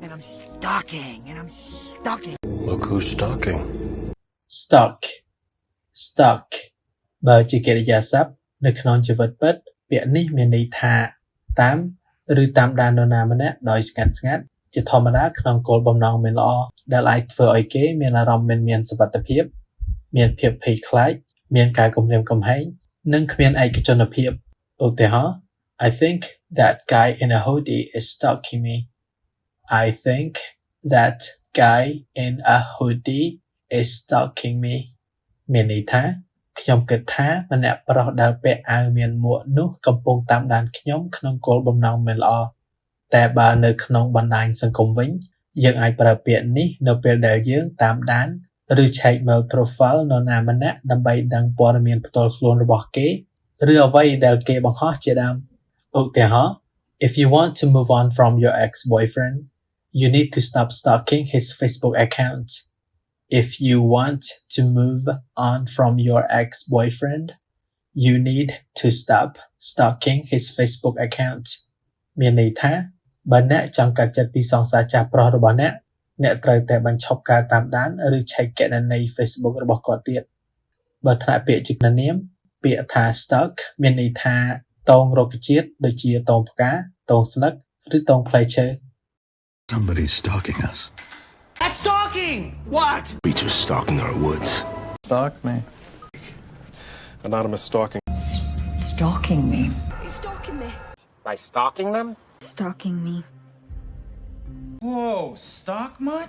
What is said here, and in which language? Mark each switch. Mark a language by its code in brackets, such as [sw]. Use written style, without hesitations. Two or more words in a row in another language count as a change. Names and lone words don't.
[en] and I'm stalking, and I'm stalking. Look who's stalking. Stalk Stalk [km] បើជាកិរិយាសព្ទនៅក្នុងជីវិតពិតពាក្យនេះមានន័យថាតាមឬតាមដាននរណាម្នាក់ដោយស្ងាត់ៗជាធម្មតាក្នុងគោលបំណងមិនល្អដែលអាចធ្វើឲ្យគេមានអារម្មណ៍មិនមានសុវត្ថិភាពមានភាពភ័យខ្លាចមានការគំរាមកំហែងនិងគ្មានឯកជនភាពឧទាហរណ៍ [en] I think that guy in a hoodie is stalking me. I think that guy in a hoodie is stalking me. [km] មានន័យថាខ្ញុំគិតថាម្នាក់ប្រុសដែលពាក់អាវមានមួកនោះកំពុងតាមដានខ្ញុំក្នុងគោលបំណងមិនល្អតែបើនៅក្នុងបណ្ដាញសង្គមវិញយើងអាចប្រើពាក្យនេះនៅពេលដែលយើងតាមដានឬឆែកមើល profile នរណាម្នាក់ដើម្បីដឹងព័ត៌មានផ្ទាល់ខ្លួនរបស់គេឬអ្វីដែលគេបង្ហោះជាដើមឧទាហរណ៍ [en] If you want to move on from your ex-boyfriend you need to stop stalking his Facebook account. If you want to move on from your ex-boyfriend, you need to stop stalking his Facebook account. [km] មានន័យថាបើអ្នកចង់កាត់ចិត្តពីសង្សារចាស់ប្រុសរបស់អ្នកត្រូវតែបញ្ឈប់ការតាមដានឬឆែកគណនី Facebook របស់គាត់ទៀតបើថ្នាក់ពាក្យជានាមពាក្យថា stalk មានន័យថាតងរុក្ខជាតិដូចជាតងផ្កាតងស្លឹកឬតងផ្លែឈើ [en] Somebody's stalking us. That's stalking! What? Creatures stalking our woods. Stalk me. Anonymous stalking. Stalking me. He's stalking me. By stalking them? Stalking me. Whoa, stalk much?